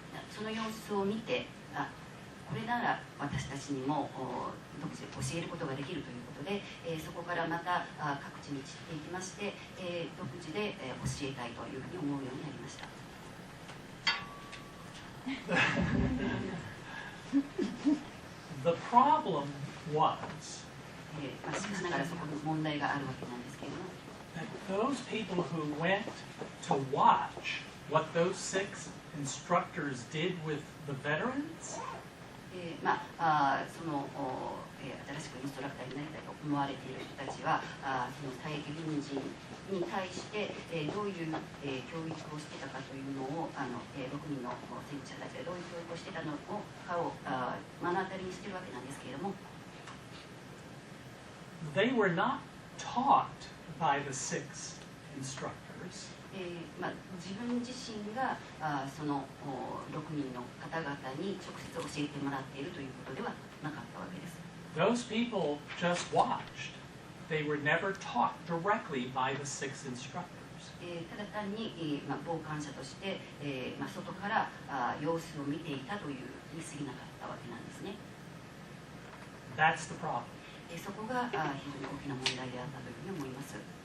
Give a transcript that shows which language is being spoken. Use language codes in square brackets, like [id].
[ja] その様子を見て、これなら私たちにも独自で教えることができるということで、そこからまた各地に散っていきまして、独自で教えたいというふうに思うようになりました。 [en] The problem was [ja] しかしながらそこに問題があるわけなんですけれども、 [en] that those people who went to watch what those 6 instructors did with the veterans, [ja] その新しくインストラクターになりたいと思われている人たちはその退役軍人に対して、どういう、教育をしてたかというのを6人の戦士たちがどういう教育をしてたのかを目の当たりにしているわけなんですけれども、 [en] they were not taught by the 6 instructors. [ja] 自分自身がその6人の方々に直接教えてもらっているということではなかったわけです。 [en] Those people just watched. They were never taught directly by the 6 instructors. [ja] ただ単に傍観者として、外から様子を見ていたというに過ぎなかったわけなんですね。 [en] That's the problem. [ja] そこが非常に大きな問題であったというふうに思います。